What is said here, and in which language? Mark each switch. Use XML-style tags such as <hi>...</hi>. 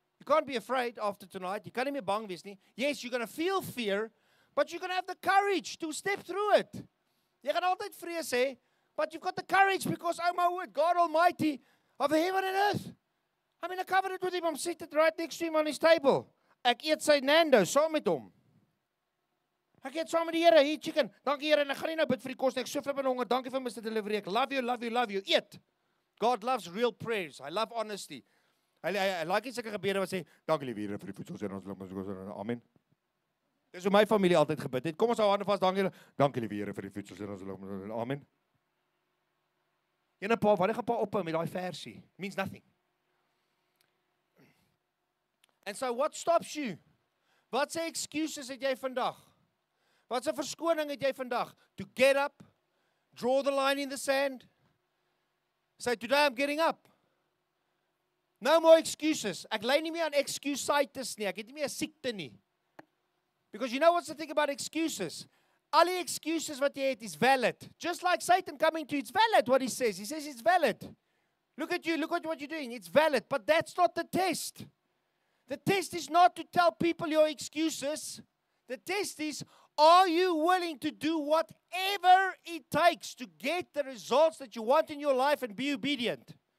<en>You can't be afraid after tonight. You can't be</en> <af>bang wees nie.</af> <en>Yes, you're going to feel fear, but you're going to have the courage to step through it.</en> <af>Jy gaan altyd vrees hê,</af> <en>but you've got the courage because, oh my word, God Almighty of heaven and earth. I'm in a covenant with Him. I'm seated right next to Him on His table.</en> <af>Ek eet sy Nando saam met hom. Ek eet saam met die Here, hier chicken. Dankie Here, en ek gaan nie nou bid vir die kos nie. Ek so flip en honger. Dankie vir Mr. Delivery.</af> <en>Ek love you, love you, love you.</en> <af>Eet.</af> <en>God loves real prayers. I love honesty. I like</en> <af>sulke gebede wat sê, dankie liewe Here vir die voedsel en ons amen. Dis hoe my familie altyd gebid het. Kom ons hou hande vas, dankie liewe Here vir die voedsel en ons amen. Ene pa, wat gaan pa ophou met daai versie?</af> <en>Means nothing. And so what stops you?</en> <af>Wat se excuses het jy vandag? Wat se verskoning het jy vandag?</af> <en>To get up, Draw the line in the sand. Say, today I'm getting up. No more excuses.</en> <af>Ek lei nie meer aan excusitis nie. Ek het nie meer siekte nie.</af> <en>Because you know what's the thing about excuses? All the excuses what</en> <af>jy het</af> <en>is valid. Just like Satan coming to you, it's valid what he says. He says it's valid. Look at you, look at what you're doing. It's valid, but that's not the test. The test is not to tell people your excuses. The test is, are you willing to do whatever it takes to get the results that you want in your life and be obedient?</en>